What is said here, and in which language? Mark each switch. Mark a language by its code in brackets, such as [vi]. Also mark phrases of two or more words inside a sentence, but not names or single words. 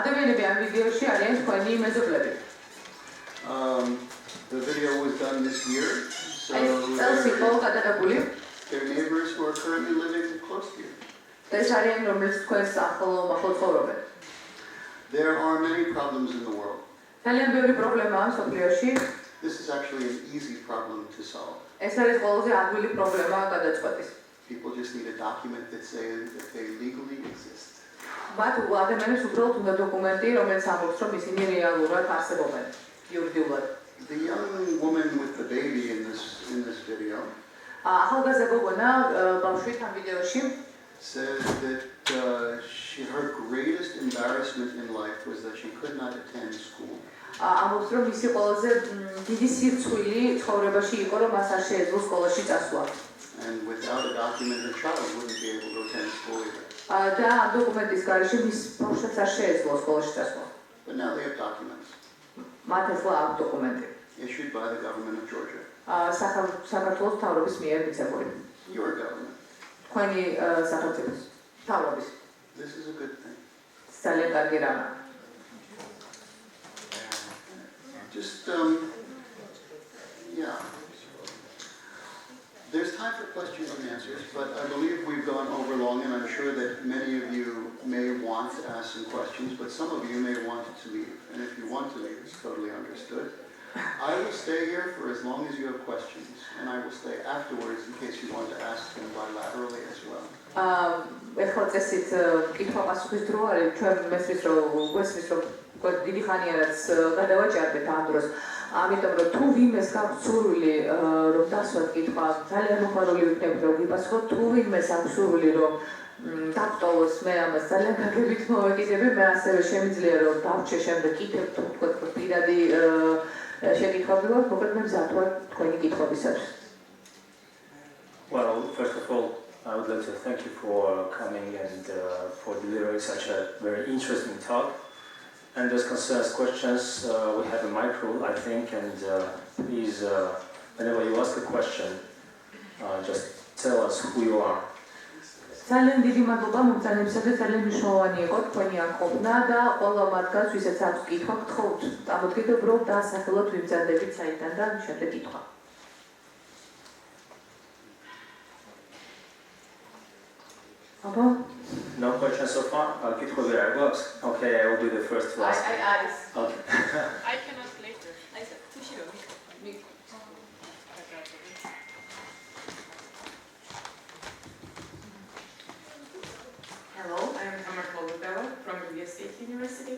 [ka] მგზავრები ამ ვიდეოში არიან თქვენი მეზობლები. [en] The video was done this year, so [ka] წელს იყო გადაღებული. [en] their neighbors who are currently living close to you. [ka] ეს არიან რომლებიც თქვენს ახლო ცხოვრობენ. [en] There are many problems in the world. [ka] ძალიან ბევრი პრობლემაა მსოფლიოში. [en] This is actually an easy problem to solve. [ka] ეს არის ყველაზე ადვილი პრობლემა გადაწყვეტის. [en] People just need a document that says that they legally exist. [ka] მათ ადამიანებს უბრალოდ უნდა დოკუმენტი, რომელიც ამბობს, რომ ისინი რეალურად არსებობენ იურიდიულად. [en] The young woman with the baby in this video [ka] ახალგაზრდა გოგონა ბავშვით ამ ვიდეოში [en] says that her greatest embarrassment in life was that she could not attend school. [ka] ამბობს, რომ მისი ყველაზე დიდი სირცხვილი ცხოვრებაში იყო, რომ მას არ შეეძლო სკოლაში წასვლა. [en] And without a document, her child wouldn't be able to attend school either. [ka] და ამ დოკუმენტის გარეშე მის ბავშვს არ შეეძლო სკოლაში წასვლა. [en] But now they have documents [ka] მათ ახლა აქვს დოკუმენტი. [en] issued by the government of Georgia. [ka] საქართველოს მთავრობის მიერ მიცემული. [en] Your government. [ka] თქვენი სახელმწიფოს მთავრობის. [en] This is a good thing. [ka] ძალიან კარგი რამაა. [en] Just, yeah. There's time for questions and answers, but I believe we've gone over long, and I'm sure that many of you may want to ask some questions, but some of you may want to leave. And if you want to leave, it's totally understood. I will stay here for as long as you have questions, and I will stay afterwards in case you want to ask them bilaterally as well. [ka] ეხლა წესით კითხვა-პასუხის დრო არის, ჩვენ მესმის რომ დიდი ხანია რაც გადავაჭარბეთ ამ დროს. ამიტომ რომ თუ ვინმეს გაქვს სურვილი რომ დასვათ კითხვა, ძალიან მოხარული ვიქნები რომ გიპასუხოთ, თუ ვინმეს აქვს სურვილი რომ დაგტოვოს, მე ამას ძალიან გაგებით მოვეკიდები, მე ასევე შემიძლია რომ დავჭე შემდეგ კიდევ თუ თქვენ პირადი შეკითხვები გვაქვს, მოკლედ მე მზად ვარ თქვენი კითხვებისათვის. [en] Well, first of all, I would like to thank you for coming and for delivering such a very interesting talk. And those concerns questions, we have a micro, I think, and please, whenever you ask a question, just tell us who you are. [ka] ძალიან დიდი მადლობა მომწანებისა და ძალიან მნიშვნელოვანი იყო თქვენი აქ ყოფნა და ყველა მათგანს, ვისაც აქვს კითხვა, გთხოვთ, წამოდგეთ უბრალოდ დაასახელოთ ვიმზადებით საიდან და შემდეგ კითხვა. [en] No questions so far? [ka] კითხვები არ გვაქვს? [en] Okay, I will be the first to ask. [ka] არის. [en] Okay. I can ask later. Hello, I am Doved from the State University.